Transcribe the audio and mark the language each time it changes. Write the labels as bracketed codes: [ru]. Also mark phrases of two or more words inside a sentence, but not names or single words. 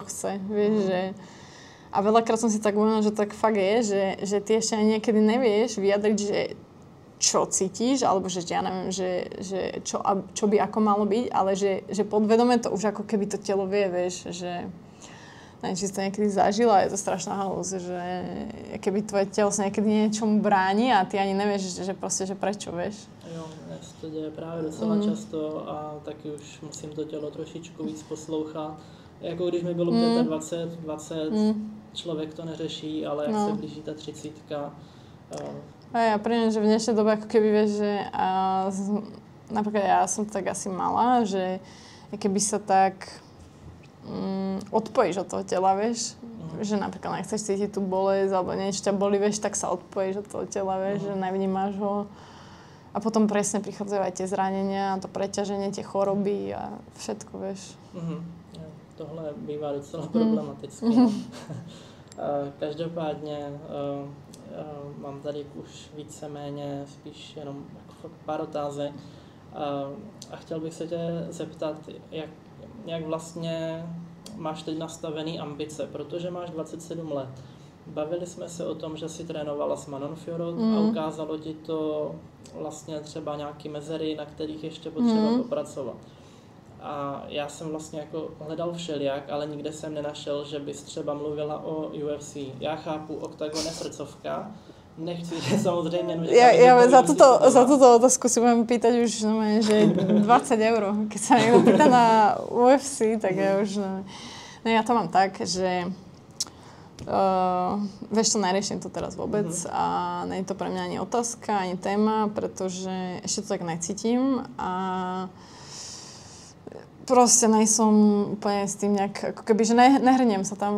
[sk] chce, vieš, že a veľakrát som si tak uvedomila, že tak fakt je, že ty ešte aj niekedy nevieš vyjadriť, že čo cítiš, alebo že ja neviem, že čo by ako malo byť, ale že podvedome to už ako keby to telo vie, vieš, že neviem, či si to niekedy zažila, je to strašná halúz, že keby tvoje telo sa niekedy niečomu bráni a ty ani nevieš, že proste, že prečo, vieš. [cs] Jo, [sk] mne sa to deje [cs] právě docela často a taky už musím to tělo trošičku víc poslouchat. Jako když mi bylo 25, 20, člověk to neřeší, ale jak se blíží ta 30. [sk] A ja príjem, že v dnešnej dobe ako keby vieš, že napríklad ja som to tak asi mala, že keby sa tak odpojíš od toho tela, vieš, že napríklad nechceš cítiť tú bolesť alebo niečo ťa boli, vieš, tak sa odpojíš od toho tela, vieš, že nevnímaš ho a potom presne prichádzajú aj tie zranenia, to preťaženie, tie choroby a všetko, vieš. [cs] Tohle bývá docela problematické. Každopádně mám tady už víceméně spíš jenom pár otázek a chtěl bych se tě zeptat, jak vlastně máš teď nastavený ambice, protože máš 27 let. Bavili jsme se o tom, že si trénovala s Manon Fiorot a ukázalo ti to vlastně třeba nějaký mezery, na kterých ještě potřeba popracovat. A já jsem vlastně jako hledal všelijak, ale nikde jsem nenašel, že bys třeba mluvila o UFC. Já chápu, Octagon je srdcovka, nechci, že samozřejmě... [sk] Ja za túto otázku si budem pýtať už, že 20 €. Keď sa niekto pýta na UFC, tak ja už... No ja to mám tak, že... vieš to, neriešim to teraz vôbec a nie je to pre mňa ani otázka, ani téma, pretože ešte to tak necítim a proste nejsom úplne s tým nejak, ako keby, že nehrniem sa tam,